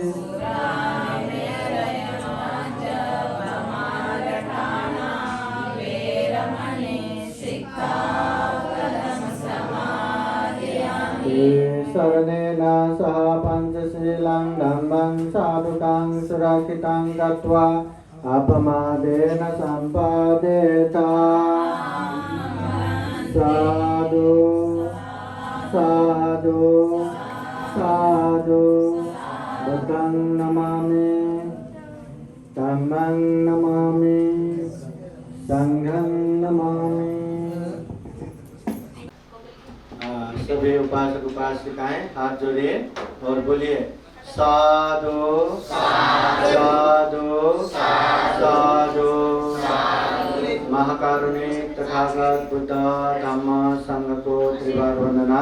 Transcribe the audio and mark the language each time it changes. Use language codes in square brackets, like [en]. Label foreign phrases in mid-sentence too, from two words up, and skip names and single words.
[pi] शरणेन सह पंचशीलं धम्मं साधुकां सुरक्षितं गत्वा अपमादेन सम्पादेत साधु साधु साधु बुद्धं नमामि धम्मं नमामि संघं नमामि। [hi] सभी उपासक उपासिकाएं हाथ जोड़िए और बोलिए [pi] साधु साधु साधु। [hi] महाकारुणिक तथागत बुद्ध धम्म संघ को त्रिवार वंदना।